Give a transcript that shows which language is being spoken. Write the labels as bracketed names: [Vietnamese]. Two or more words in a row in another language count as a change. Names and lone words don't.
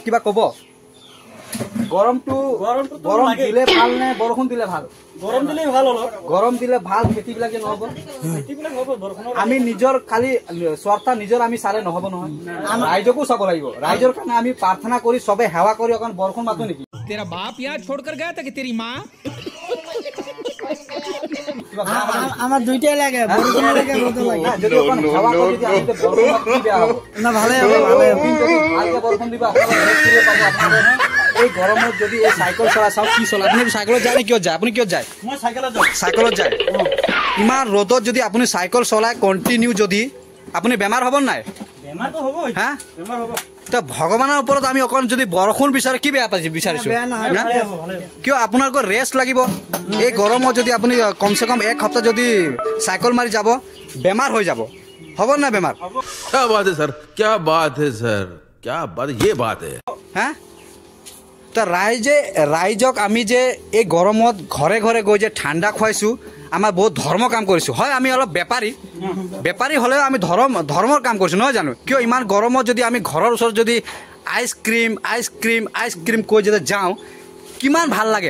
[Assamese] কিবা ক'ব? গৰম দিলে ভাল নে বৰষুণ দিলে ভাল? গৰম দিলে ভাল হ'ল। গৰম দিলে ভাল, খেতিবিলাকে নহ'ব। আমি নিজৰ খালি স্বাৰ্থ নিজৰ আমি চালে নহ'ব নহয়, ৰাইজকো চাব লাগিব। ৰাইজৰ কাৰণে আমি প্ৰাৰ্থনা কৰি চবে সেৱা কৰি অকণ বৰষুণ মাতো নেকি? [Hindi] तेरा बाप यहाँ छोड़कर गया था कि तेरी माँ? [Assamese] আমাৰ দুইটাই লাগে, বৰষুণ লাগে ৰ'দো লাগে। যদি অকণ সেৱা কৰি যদি আমি বৰষুণ মাতো কি বেয়া হ'ব? না ভালে হ'ব, ভালে হ'ব। ভালকে বৰষুণ দিব, এই গৰমত যদি এই চাইকেল চলাই চাওক কি চলাই। আপুনি চাইকেলত যায় নে কিয় যায়? আপুনি কিয় যায়? মই চাইকেলত যাওঁ। চাইকেলত যায়। ইমান ৰ'দত যদি আপুনি চাইকেল চলাই কণ্টিনিউ, যদি আপুনি বেমাৰ হ'ব নাই? বেমাৰটো হ'ব। হা? বেমাৰ হ'ব। তো ভগৱানৰ ওপৰত আমি অকণ যদি বৰষুণ বিচাৰে কি বেয়া পাইছে? বিচাৰিছো কিয় আপোনালোকৰ ৰেষ্ট লাগিব। এই গৰমত যদি আপুনি কমচে কম 1 সপ্তাহ যদি চাইকেল মাৰি যাব, বেমাৰ হৈ যাব। হ'ব নাই বেমাৰ? [Hindi] क्या बात है सर, क्या बात है सर, क्या बात, ये बात है। [Assamese] হা? তো ৰাইজক আমি যে এই গৰমত ঘৰে ঘৰে গৈ যে ঠাণ্ডা খুৱাইছোঁ, আমাৰ বহুত ধৰ্ম কাম কৰিছোঁ। হয়, আমি অলপ বেপাৰী হ'লেও আমি ধৰ্মৰ কাম কৰিছোঁ, নহয় জানো? কিয় ইমান গৰমত যদি আমি ঘৰৰ ওচৰত যদি আইচক্ৰীম কৈ যদি যাওঁ, কিমান ভাল লাগে।